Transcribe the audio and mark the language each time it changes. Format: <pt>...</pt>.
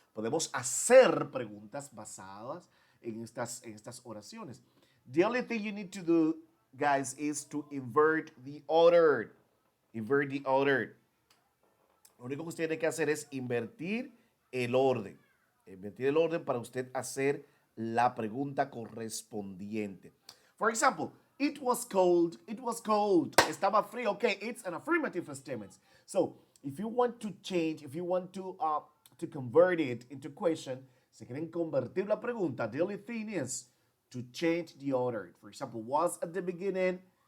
<es>Podemos hacer preguntas basadas en estas oraciones.</es> <en>The only thing you need to do, guys, is to invert the order. Invert the order.</en> <es>Lo único que usted tiene que hacer es invertir el orden. Invertir el orden para usted hacer la pregunta correspondiente.</es> <en>For example, it was cold. It was cold.</en> <es>Estaba frío.</es> <en>Okay, it's an affirmative statement. So, if you want to change, if you want to convert it into question,</en> <es>si quieren convertir la pregunta,</es> <en>the only thing is to change the order. For example, was at the beginning.</en>